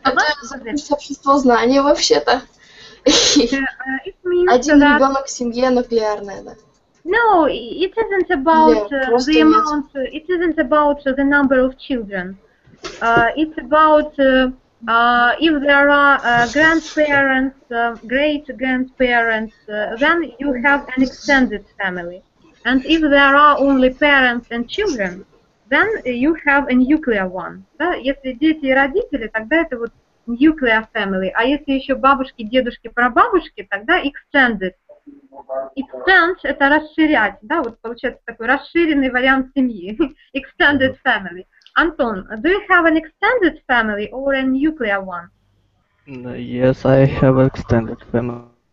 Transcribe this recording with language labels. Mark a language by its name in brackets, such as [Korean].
[Russian] Это общество знания вообще-то. [English] It means [Russian] Один [English] that... [Russian] ребенок в семье нуклеарная, да. [English] No, it isn't about the amount, it isn't about the number of children. It's about if there are grandparents, great-grandparents, then you have an extended family. And if there are only parents and children, then you have a nuclear one. [Russian] Да? Если дети и родители, тогда это вот nuclear family. А если еще бабушки, дедушки, прабабушки, тогда extended. Extend – это расширять, да, вот получается такой расширенный вариант семьи. [English] Extended family. Anton, do you have an extended family or a nuclear one? Yes, I have an extended family.